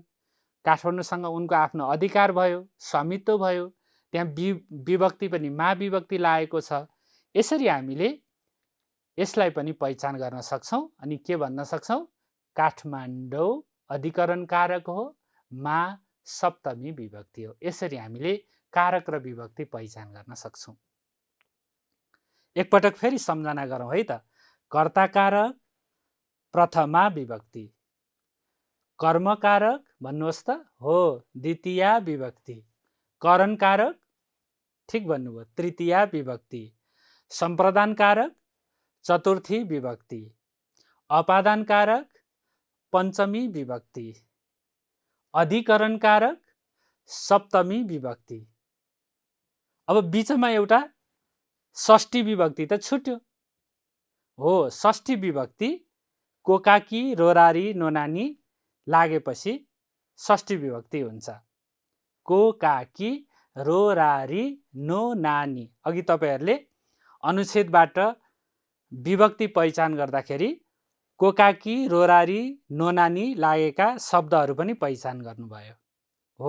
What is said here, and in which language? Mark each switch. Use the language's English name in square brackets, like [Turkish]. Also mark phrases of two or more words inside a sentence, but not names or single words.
[Nepali] काठमाडौँसँग उनको आफ्नो अधिकार भयो, स्वामित्व भयो। त्यहाँ विभक्ति पनि मा विभक्ति लागेको छ। यसरी हामीले यसलाई पनि पहिचान गर्न सक्छौँ। अनि के भन्न सक्छौँ? काठमाडौँ अधिकरण कारक हो, मा सप्तमी विभक्ति हो। यसरी हामीले कारक र विभक्ति पहिचान गर्न सक्छौँ। एकपटक फेरि सम्झना गरौँ है त। कर्ता कारक, प्रथमा विभक्ति। कर्म कारक भन्नुहोस् त हो, द्वितीया विभक्ति। करण कारक ठिक भन्नुभयो, तृतीया विभक्ति। सम्प्रदान कारक चतुर्थी विभक्ति। अपादान कारक पञ्चमी विभक्ति। अधिकरण कारक सप्तमी विभक्ति। अब बीचमा एउटा षष्ठी विभक्ति त छुट्यो हो। षष्ठी विभक्ति कोकाकी रोरारी नोनानी लागेपछि षष्ठी विभक्ति हुन्छ। कोकाकी रोरारी नोनानी। अघि तपाईहरुले अनुच्छेदबाट विभक्ति पहिचान गर्दाखेरि कोकाकी रोरारी नोनानी लागेका शब्दहरू पनि पहिचान गर्नुभयो हो।